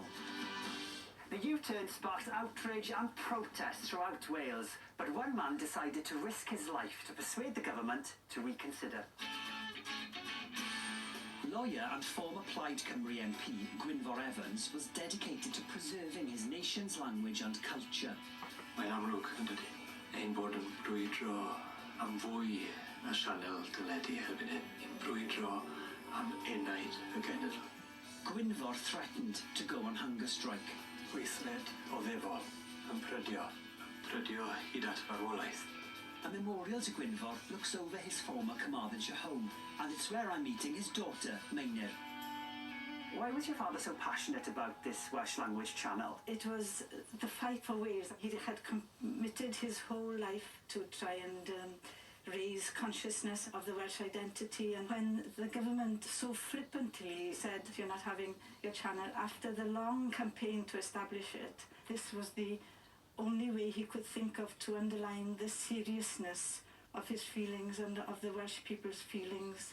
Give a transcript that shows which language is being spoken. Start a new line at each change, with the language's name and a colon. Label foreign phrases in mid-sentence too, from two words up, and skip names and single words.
English: The U-turn sparked outrage and protest throughout Wales, but one man decided to risk his life to persuade the government to reconsider. Lawyer and former Plaid Cymru MP Gwynfor Evans was dedicated to preserving his nation's language and culture.
Welsh: Mae'n amlwg, yn dydi? Ein bod yn brwydro am fwy na sianel dyledu erbyn hyn, yn brwydro am enaid y genedl.
English: Gwynfor threatened to go on hunger strike.
Welsh: Weithred o ddefol, yn prydio hyd at farwolaeth.
English: A memorial to Gwynfor looks over his former Carmarthenshire home, and it's where I'm meeting his daughter, Meinir. Why was your father so passionate about this Welsh language channel? It was the fight for Wales. He had committed his whole life to try and raise consciousness of the Welsh identity, and when the government so flippantly said you're not having your channel after the long campaign to establish it, this was the only way he could think of to underline the seriousness of his feelings and of the Welsh people's feelings.